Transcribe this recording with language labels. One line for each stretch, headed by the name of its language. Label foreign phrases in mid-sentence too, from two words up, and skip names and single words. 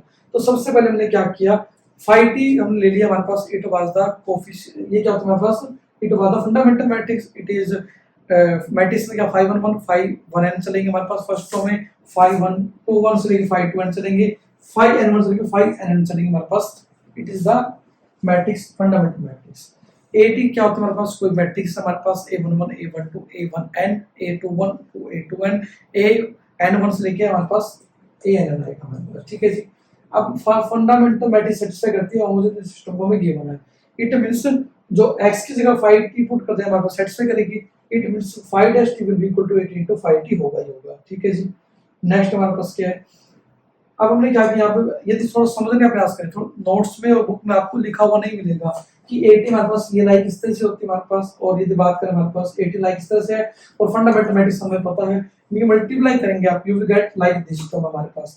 Hindi: तो सबसे पहले हमने क्या किया, फाई टी हमने ले लिया हमारे पास,
English: It was the coefficient,
Hindi: ये क्या होता है हमारे पास,
English: It was the fundamental matrix, It is matrix
Hindi: में क्या फाई 1 1 फाई 1 n चलेंगे हमारे पास,
English: first row
Hindi: में फाई 1 2 1 से लेके फाई 2 n चलेंगे, फाई n 1 से लेके फाई n n चलेंगे हमारे पास,
English: It is the matrix fundamental matrix.
Hindi: A क्या होता है हमारे पास, कोई मैट्रिक्स हमारे पास A11 A12 A1n A21 to A2n AN1 से लेके हमारे पास ANN आएगा हमारे पास, ठीक है जी। अब
English: fundamental matrix
Hindi: सेटिस्फाई करती है
English: homogeneous system
Hindi: को हमें गिवन है,
English: It means
Hindi: जो x की जगह फाई टी पुट करते हैं हमारे पास सेटिस्फाई करेगी,
English: It means phi dash t will be equal to 80 into phi t
Hindi: होगा ही होगा, ठीक है जी। नेक्स्ट हमारे पास क्या है, अब हमने क्या किया, यहाँ पे यदि थोड़ा समझने का प्रयास करें, थोड़ा नोट्स में और बुक में आपको लिखा हुआ नहीं मिलेगा कि 80 हमारे पास ये लाइक इस तरह से होती है हमारे पास, और यदि बात करें हमारे पास 80 लाइक इस तरह से है, और
English: fundamental matrix
Hindi: हमें पता है, ये मल्टीप्लाई करेंगे आप,
English: You will get like this term
Hindi: हमारे पास।